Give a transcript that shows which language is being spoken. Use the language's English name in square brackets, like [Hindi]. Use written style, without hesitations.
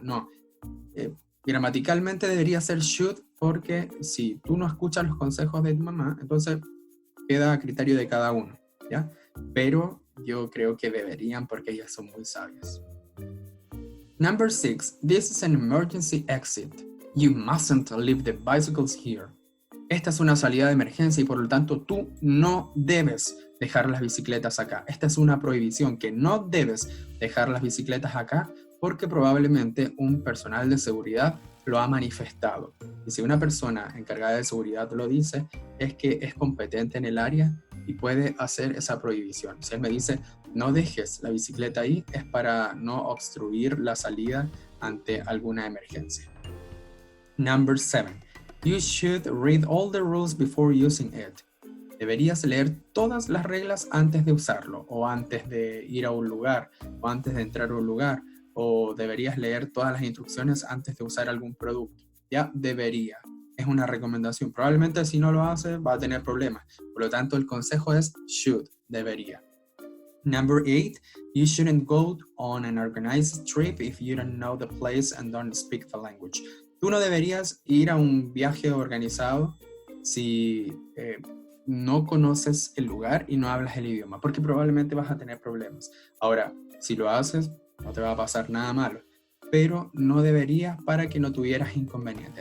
[Spanish] No, gramaticalmente debería ser should porque si tú no escuchas los consejos de tu mamá, entonces queda a criterio de cada uno, ¿ya? Pero yo creo que deberían porque ellas son muy sabias. [English] Number 6. This is an emergency exit. You mustn't leave the bicycles here. [Spanish] Esta es una salida de emergencia y por lo tanto tú no debes dejar las bicicletas acá. Esta es una prohibición que no debes dejar las bicicletas acá porque probablemente un personal de seguridad lo ha manifestado. Y si una persona encargada de seguridad lo dice, es que es competente en el área y puede hacer esa prohibición. Si él me dice, no dejes la bicicleta ahí, es para no obstruir la salida ante alguna emergencia. [English] Number 7. You should read all the rules before using it. [Spanish] Deberías leer todas las reglas antes de usarlo, o antes de ir a un lugar, o antes de entrar a un lugar, o deberías leer todas las instrucciones antes de usar algún producto. Ya, debería. Es una recomendación. Probablemente si no lo hace va a tener problemas. Por lo tanto, el consejo es should, debería. [English] Number 8, you shouldn't go on an organized trip if you don't know the place and don't speak the language. [Spanish] Tú no deberías ir a un viaje organizado si no conoces el lugar y no hablas el idioma, porque probablemente vas a tener problemas. Ahora, si lo haces, no te va a pasar nada malo, pero no deberías para que no tuvieras inconveniente.